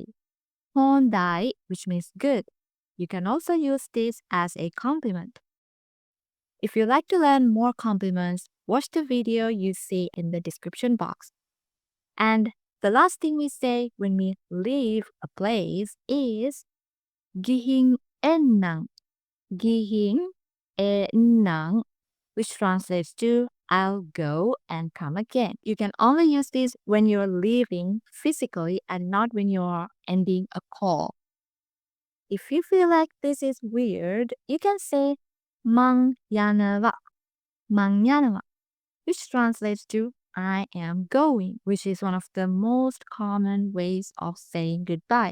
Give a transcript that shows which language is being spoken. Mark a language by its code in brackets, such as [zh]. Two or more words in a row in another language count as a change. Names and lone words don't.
[en] Hondai, which means good. You can also use this as a compliment. If you'd like to learn more compliments, watch the video you see in the description box. And the last thing we say when we leave a place is [si] gihin ennan. Gihin ennan, [en] which translates to I'll go and come again. You can only use this when you're leaving physically and not when you're ending a call. If you feel like this is weird, you can say [si] mangyanawa, mangyanawa, [en] which translates to I am going, which is one of the most common ways of saying goodbye.